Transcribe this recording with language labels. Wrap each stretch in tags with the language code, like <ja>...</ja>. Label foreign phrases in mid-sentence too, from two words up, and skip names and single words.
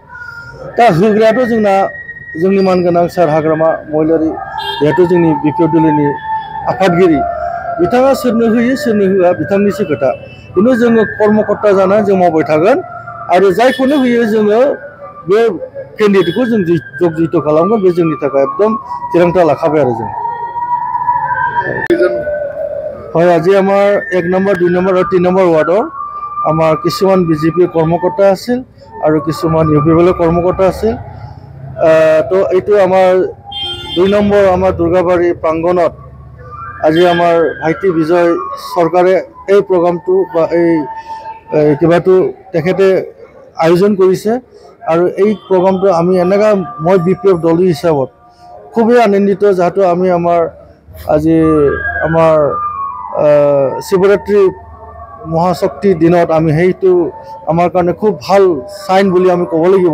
<brx>दा होग्रायाथ' जोंना जोंनि मानगोनां सार हाग्रामा महिलारि, जिहेथु जोंनि बिपिएफ दोलोनि आफादगिरि, बिथाङा सोरनो होयो सोरनो होआ बिथांनिसो खोथा। खिन्थु जोङो कर्मकर्ता जानानै जों मावबाय थागोन आरो जायखौनो होयो जोङो बे केन्डिडेटखौ जों जगजित खालामगोन। बे जोंनि थाखाय एकदम थिरांथा लाखाबाय आरो जों।</brx> <as>হয়, আজি আমাৰ 1 নম্বৰ 2 নম্বৰ আৰু 3 নম্বৰ ৱাৰ্ডৰ আমাৰ কিছুমান বিজেপি কৰ্মকৰ্তা আছিল আৰু কিছুমান ইউপিএফৰ কৰ্মকৰ্তা আছিল। তো এইটো আমাৰ 2 নম্বৰ আমাৰ দুৰ্গাবাৰী প্ৰাংগণত আজি আমাৰ ভাইটি বিজয় চৰকাৰে এই প্ৰগ্ৰামটো বা এই কিবাটো তেখেতে আয়োজন কৰিছে আৰু এই প্ৰগ্ৰামটো আমি এনেকুৱা মই বিপিএফ দল হিচাপত খুবেই আনন্দিত, যাহাতো আমি আমাৰ আজি আমাৰ শিৱৰাত্ৰি মহাশক্তি দিনত আমি সেইটো আমাৰ কাৰণে খুব ভাল চাইন বুলি আমি ক'ব লাগিব।</as>